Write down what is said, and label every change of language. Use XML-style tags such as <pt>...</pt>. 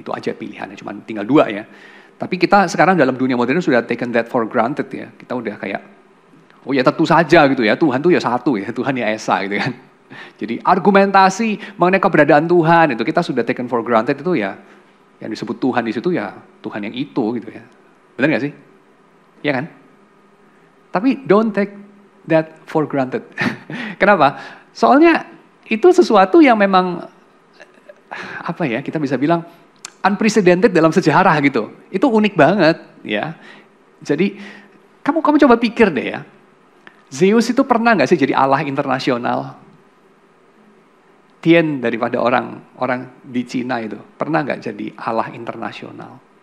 <id>Itu aja pilihannya, cuma tinggal dua ya. Tapi kita sekarang dalam dunia modern sudah</id> <en>taken that for granted</en> <id>ya. Kita udah kayak, oh ya tentu saja gitu ya, Tuhan tuh ya satu ya, Tuhan ya Esa gitu kan. Jadi argumentasi mengenai keberadaan Tuhan itu kita sudah</id> <en>taken for granted</en> <id>itu ya, yang disebut Tuhan di situ ya Tuhan yang itu gitu ya. Benar nggak sih? Iya kan?</id> <en>Tapi don't take that for granted.</en> <id>Kenapa? Soalnya itu sesuatu yang memang apa ya, kita bisa bilang unprecedented dalam sejarah gitu. Itu unik banget ya. Jadi kamu coba pikir deh ya. Zeus itu pernah nggak sih jadi Allah internasional? Tien daripada orang di Cina itu pernah nggak jadi Allah internasional?</id>